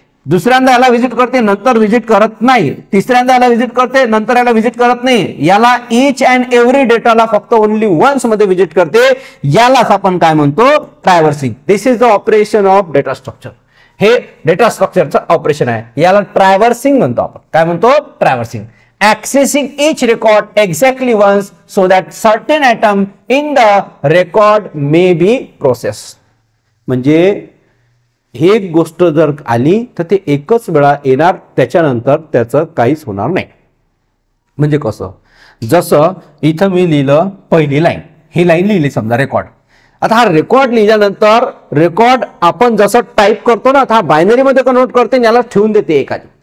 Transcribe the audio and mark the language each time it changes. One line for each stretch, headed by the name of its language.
Marathi: दुसऱ्यांदा याला व्हिजिट करते, नंतर व्हिजिट करत नाही. तिसऱ्यांदा याला व्हिजिट करते, नंतर याला व्हिजिट करत नाही. याला
English: each and every
Marathi: डेटाला फक्त ओनली वन्स मध्ये व्हिजिट करते. यालाच आपण काय म्हणतो,
English: Traversing. This is the operation of data structure.
Marathi: हे डेटा स्ट्रक्चरचं ऑपरेशन आहे, याला ट्रॅव्हर्सिंग म्हणतो आपण. काय म्हणतो, ट्रॅव्हर्सिंग.
English: Accessing each record exactly once so that certain item in the record may be processed.
Marathi: म्हणजे एक गोष्ट जर आली तर ते एकच वेळा येणार, त्याच्यानंतर त्याचं काहीच होणार नाही. म्हणजे कसं, जसं इथं मी लिहिलं पहिली लाईन, ही लाईन लिहिली समजा रेकॉर्ड. आता हा रेकॉर्ड लिहिल्यानंतर रेकॉर्ड आपण जसं टाईप करतो ना, हा बायनरी मध्ये कन्वर्ट करते, याला ठेवून देते एका.